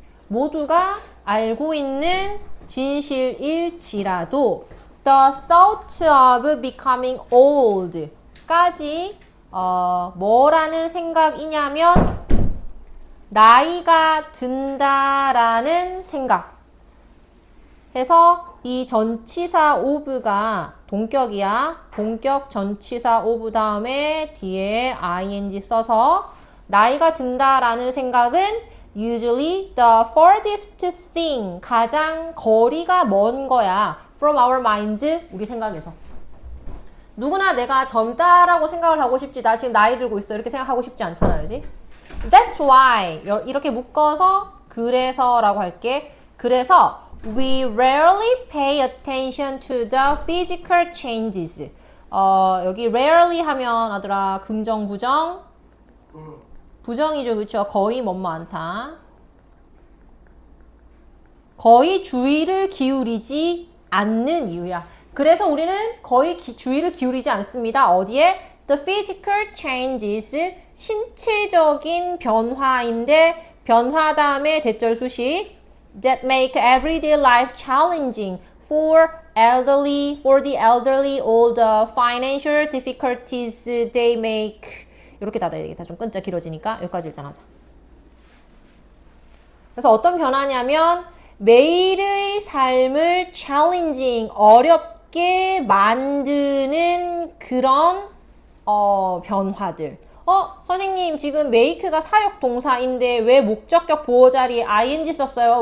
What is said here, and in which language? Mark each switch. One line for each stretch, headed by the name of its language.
Korean: 모두가 알고 있는 진실일지라도
English: the thought of becoming old
Korean: 까지 뭐라는 생각이냐면 나이가 든다라는 생각 해서 이 전치사 of가 동격이야. 동격 전치사 of 다음에 뒤에 ing 써서 나이가 든다라는 생각은
English: usually the farthest thing
Korean: 가장 거리가 먼 거야.
English: from our minds
Korean: 우리 생각에서. 누구나 내가 젊다라고 생각을 하고 싶지. 나 지금 나이 들고 있어. 이렇게 생각하고 싶지 않잖아. 그지?
English: That's why
Korean: 이렇게 묶어서 그래서라고 할게. 그래서
English: we rarely pay attention to the physical changes.
Korean: 여기 rarely 하면 아들아 긍정 부정? 부정이죠. 그쵸? 거의 뭐뭐 않다. 거의 주의를 기울이지 않는 이유야. 그래서 우리는 거의 주의를 기울이지 않습니다. 어디에?
English: The physical changes
Korean: 신체적인 변화인데 변화 다음에 대절 수식
English: that make everyday life challenging for the elderly, all the financial difficulties they make.
Korean: 이렇게 닫아야 되겠다. 좀 끈자 길어지니까 여기까지 일단 하자. 그래서 어떤 변화냐면 매일의 삶을 challenging, 어렵게 만드는 그런 변화들. 선생님 지금 make가 사역 동사인데 왜 목적격 보호 자리에 ing 썼어요?